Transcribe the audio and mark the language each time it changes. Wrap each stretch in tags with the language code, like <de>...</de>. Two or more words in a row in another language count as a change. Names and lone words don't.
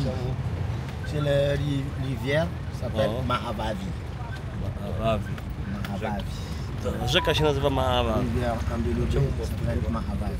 <fr>C'est la rivière, ça s'appelle Oh. Mahavavi. Mahavavi. Mahavavi.</fr> <pl>To rzeka się nazywa Mahavavi.</pl> <fr>Rivière Ambeloudjou, ça s'appelle Mahavavi.</fr>